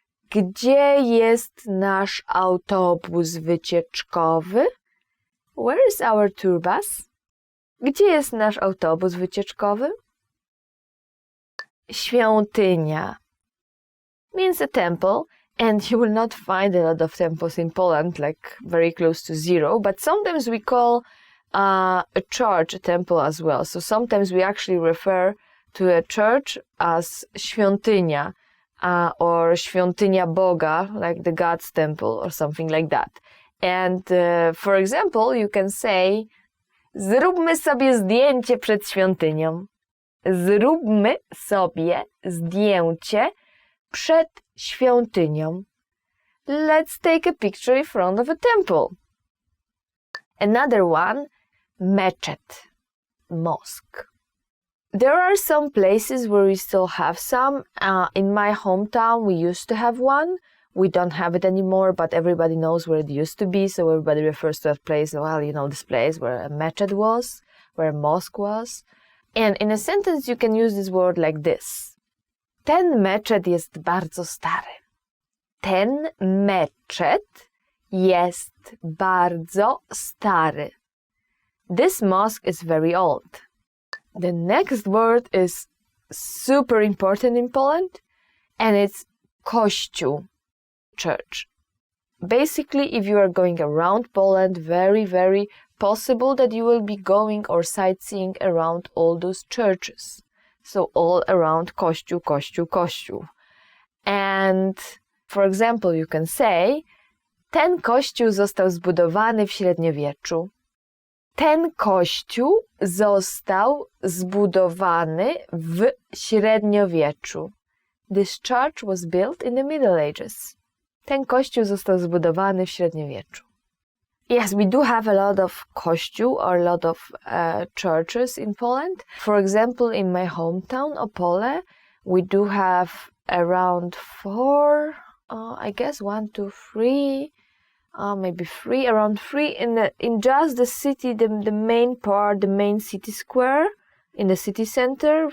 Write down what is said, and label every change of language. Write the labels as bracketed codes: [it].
[pl] Gdzie jest nasz autobus wycieczkowy? [en] Where is our tour bus? [pl] Gdzie jest nasz autobus wycieczkowy? [en] Świątynia means a temple, and you will not find a lot of temples in Poland, very close to zero, but sometimes we call a church a temple as well. So sometimes we actually refer to a church as świątynia or świątynia Boga, like the God's temple or something like that. And for example, you can say, [pl] zróbmy sobie zdjęcie przed świątynią. Zróbmy sobie zdjęcie przed świątynią. [en] Let's take a picture in front of a temple. Another one, meczet, mosque. There are some places where we still have some. In my hometown, we used to have one. We don't have it anymore, but everybody knows where it used to be, so everybody refers to that place, this place where a meczet was, where a mosque was. And in a sentence, you can use this word like this. [pl] Ten meczet jest bardzo stary. Ten meczet jest bardzo stary. [en] This mosque is very old. The next word is super important in Poland, and it's kościół, church. Basically, if you are going around Poland, very, very possible that you will be going or sightseeing around all those churches. So all around kościół, kościół, kościół. And for example, you can say, [pl] ten kościół został zbudowany w średniowieczu. Ten kościół został zbudowany w średniowieczu. [en] This church was built in the Middle Ages. [pl] Ten kościół został zbudowany w średniowieczu. [en] Yes, we do have a lot of kościół or a lot of churches in Poland. For example, in my hometown, Opole, we do have around 4, 1, 2, 3, maybe 3, around 3 in just the city, the main part, the main city square in the city center.